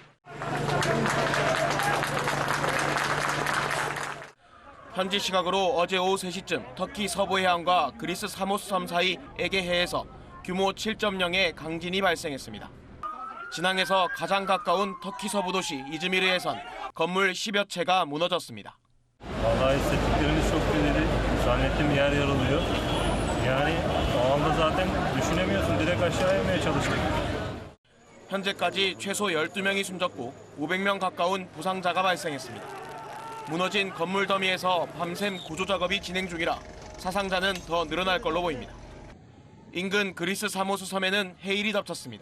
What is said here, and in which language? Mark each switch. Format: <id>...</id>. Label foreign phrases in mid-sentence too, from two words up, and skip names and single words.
<ko>현지 시각으로 어제 오후 3시쯤 터키 서부 해안과 그리스 사모스섬 사이 에게해에서 규모 7.0의 강진이 발생했습니다. 진앙에서 가장 가까운 터키 서부 도시 이즈미르에선 건물 10여 채가 무너졌습니다.</ko> <tr>Vallahi hissettiklerimiz çok kötüydü. Zannettim yer yarılıyor. Yani o anda zaten düşünemiyorsun. Direkt aşağı inmeye çalıştık.</tr> <ko>현재까지 최소 12명이 숨졌고 500명 가까운 부상자가 발생했습니다. 무너진 건물 더미에서 밤샘 구조 작업이 진행 중이라 사상자는 더 늘어날 걸로 보입니다. 인근 그리스 사모스 섬에는 해일이 덮쳤습니다.</ko>